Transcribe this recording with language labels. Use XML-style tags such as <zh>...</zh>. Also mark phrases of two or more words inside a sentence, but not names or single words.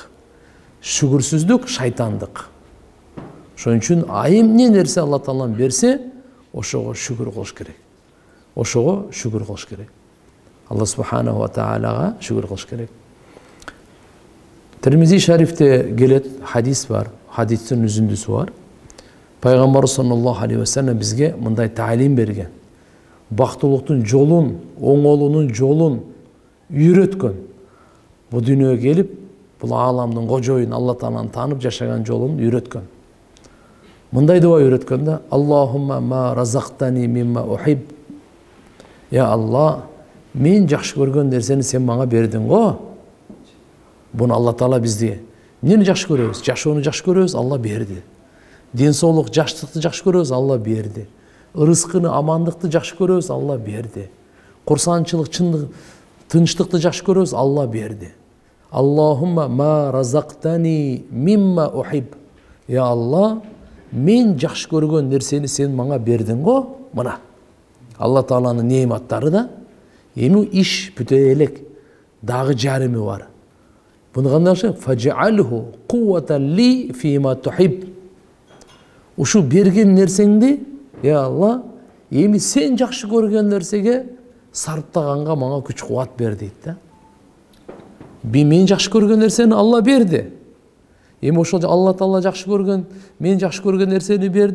<ky>Шүгүрсүздүк шайтандык. Ошон үчүн эмне нерсе Алла Таалам берсе, ошого шүгүр кылыш керек. Ошого шүгүр кылыш керек.</ky> <ar>الله سبحانه و</ar> <ky>таалага шүгүр кылыш керек. Тирмизи шарифте келет хадис бар, хадистин үзүндүсү бар. Пайгамбар</ky> <ar>صلى الله عليه و سلم</ar> <ky>бизге мындай таалим берген. Бактылыктын жолун, оңолуунун жолун үйрөткөн. Бу дүйнөгө келип, бул ааламдын кожоюн, Алла Тааланы таанып жашаган жолун үйрөткөн. Мындай дуа үйрөткөн да:</ky> <ar>اللهم ما رزقتني مما أحب.</ar> <ky>Я Алла, мен жакшы көргөн нерсени сен мага бердиң го. Буну Алла Таала бизди эмнени жакшы көрөбүз? Жашоону жакшы көрөбүз, Алла берди. Ден соолук, жаштыкты жакшы көрөбүз, Алла берди. Ырыскыны, амандыкты жакшы көрөбүз, Алла берди. Курсанчылык, чындык, тынчтыкты жакшы көрөбүз, Алла берди.</ky> <ar>اللهم ما رزقتني مما أحب.</ar> <ky>Я Алла, мен жакшы көргөн нерсени сен мага бердиң го. Мына Алла Тааланын неаматтары да, эми иш бүтө элек, дагы жарымы бар. Буну кандай кылышат?</ky> <ar>فاجعله قوة لي فيما تحب.</ar> <ky>Ушу берген нерсеңди, я Алла, эми сен жакшы көргөн нерсеге сарптаганга мага күч кубат бер дейт да. Мен жакшы көргөн нерсени Алла берди. Эми ошол Алла Таала жакшы көргөн, мен жакшы көргөн нерсени берди.</ky>